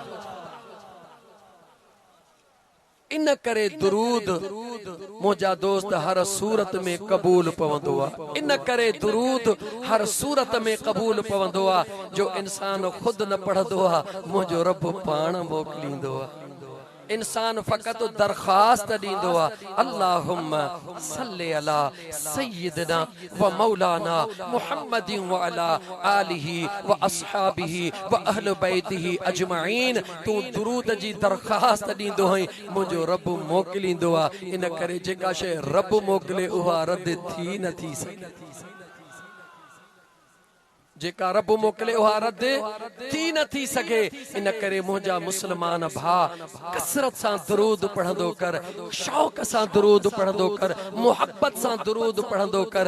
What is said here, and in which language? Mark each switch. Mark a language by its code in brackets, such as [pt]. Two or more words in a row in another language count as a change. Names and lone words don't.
[sd] इन करे दुरूद मुझा दोस्त हर सूरत में कबूल पवंदो आहे इन करे दुरूद हर सूरत में कबूल पवंदो आहे जो इंसान खुद न पढ़ंदो आहे मुंहिंजो रब पाण मोकिलींदो आहे इंसान फकत दरखास्त दींदो आहे [ar] اللهم صل على سيدنا و مولانا محمد و على آله و أصحابه و أهل بيته أجمعين [sd] तू दुरूद जी दरखास्त दींदो है मुंहिंजो रब मोकिलींदो आहे इन करे जेका शइ रब मोकिले उहा रद थी न थी सघे जेका रब मोकले उहा रद थी न थी सके। इन करे मुंहिंजा मुस्लमान भा कसरत सां दुरूद पढ़ंदो कर, शौक़ सां दुरूद पढ़ंदो कर, मोहब्बत सां दुरूद पढ़ंदो कर।